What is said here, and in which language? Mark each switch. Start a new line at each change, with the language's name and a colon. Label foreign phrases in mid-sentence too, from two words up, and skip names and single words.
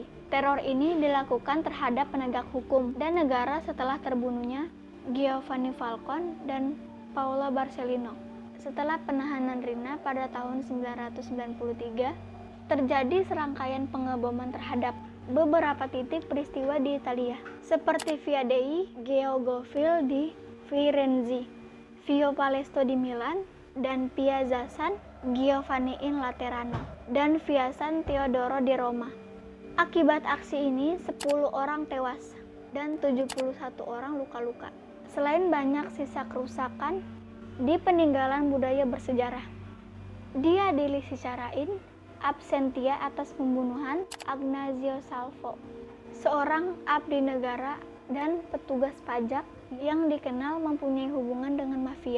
Indonesian: Teror ini dilakukan terhadap penegak hukum dan negara setelah terbunuhnya Giovanni Falcone dan Paolo Borsellino. Setelah penahanan Rina pada tahun 1993, terjadi serangkaian pengeboman terhadap beberapa titik peristiwa di Italia, seperti Via dei Georgofili di Firenze, Via Palazzo di Milan, dan Piazza San Giovanni in Laterano, dan Via San Teodoro di Roma. Akibat aksi ini, 10 orang tewas dan 71 orang luka-luka. Selain banyak sisa kerusakan di peninggalan budaya bersejarah, diadili secara absentia atas pembunuhan Ignazio Salvo, seorang abdi negara dan petugas pajak yang dikenal mempunyai hubungan dengan mafia.